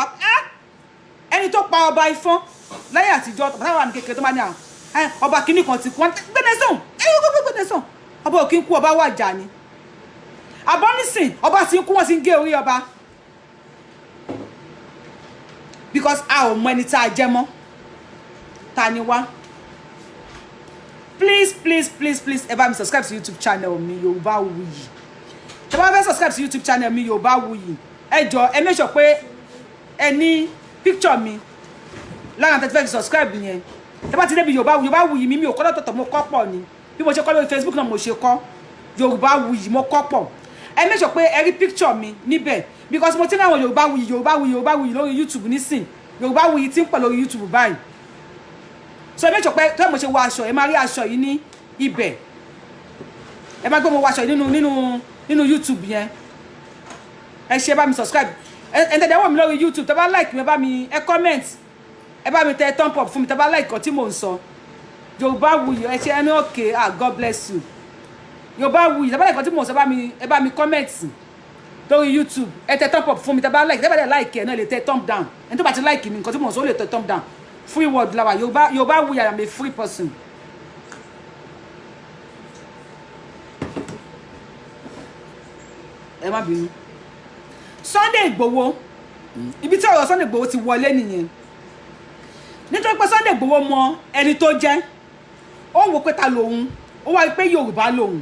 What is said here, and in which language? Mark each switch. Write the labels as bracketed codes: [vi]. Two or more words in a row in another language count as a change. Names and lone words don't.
[yo] Ẹni tó pa ọba Ifọ̀n lẹ́yìn àtijọ́ bàtà wà ní kékeré tó máa ní ọba kìíní kan ti kú, gbẹ́nẹ́sàn ọba òkín kú, ọba wàjà ni. Àbọ̀ nísìn ọba ti ń kú, wọ́n ti ń gé orí ọba, because a ò mọ ẹni tá a jẹ́ mọ́, ta ni wá. Please ẹ bá mi [en] subscribe to YouTube channel [yo] mi Yorùbáwùyí. Tẹ́ bá fẹ́ [en] subscribe to YouTube channel [yo] mi Yorùbáwùyí, ẹ jọ̀ọ́ ẹ [en] make sure [yo] pé ẹ ní picture mi lára tẹ́ fẹ́ subscribe yẹn. Tẹ́ bá ti débi Yorùbáwùyí mi ò kọ́ lọ́tọ̀ọ̀tọ̀, mo kọ́ pọ̀ ni, bí mo ṣe kọ́ lórí Facebook náà mo ṣe kọ́ Yorùbáwùyí, mo kọ́ pọ̀. Ẹ [en] make sure [yo] pé ẹ rí picture mi níbẹ̀, because mo ti ní àwọn Yorùbáwùyí lórí YouTube nísìn. Yorùbáwùyí ti ń pọ̀ lórí YouTube báyìí. So ẹ [en] make sure [yo] pé tó mo ṣe wọ aṣọ, ẹ máa rí aṣọ yìí ní ibẹ̀. Ẹ máa gbé mo wọ aṣọ yìí nínú YouTube yẹn. Ẹ ṣe bá mi subscribe. Ẹ tẹ̀lé wò mí lórí YouTube, tẹ́ bá like mi, ẹ bá mi comment, ẹ bá mi tẹ [en] thumb up [yo] fún mi, tẹ́ bá like kan tí mò ń sọ. Yorùbáwùyí ẹ ṣe ẹni [en] okay, God bless you. [yo] Yorùbáwùyí tẹ́ bá like kan tí mò ń sọ, ẹ bá mi comment lórí YouTube, ẹ tẹ [en] thumb up [yo] fún mi, tẹ́ bá like, tẹ́ bá dẹ̀ like ẹ náà lè tẹ [en] thumb down. [yo] Ẹni tó bá ti like mi nǹkan tí mò ń sọ ó lè tẹ [en] thumb down. Free word lawa Yorùbáwùyí, I am a free person. [yo] Ẹ má bínú. Sunday Igboho, ibi tí ọ̀rọ̀ Sunday Igboho ti wọlé nìyẹn. Nítorí pé Sunday Igboho mọ ẹni tó jẹ́, ó wò pé ta lòun, ó wá pé Yorùbá lòun.